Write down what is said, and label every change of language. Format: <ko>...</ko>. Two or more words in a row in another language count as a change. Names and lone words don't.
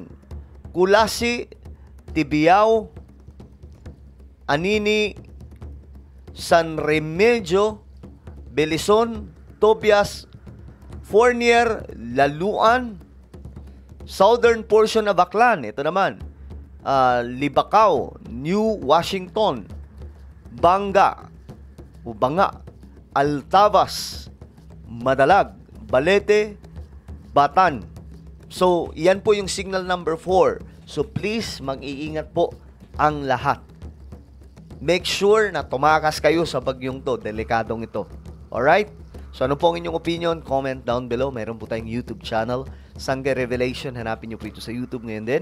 <tl>Kulasi, Tibiao, Anini, San Remigio, Belison, Tobias, Fournier, Laluan,</tl> <en>southern portion of Aklan,</en> <tl>ito naman, Libacao, New Washington, Banga, Altavas, Madalag, Balete, Batan. So, yan po yung signal number 4. So, please, mag-iingat po ang lahat.</tl> <en>Make sure</en> <tl>na tumakas kayo sa bagyong to, delikadong ito. Alright? So, ano po ang inyong opinion?</tl> <en>Comment down below.</en> <tl>Meron po tayong</tl> <en>YouTube channel,</en> <tl>Sangay Revelation. Hanapin nyo po ito sa YouTube ngayon din.</tl>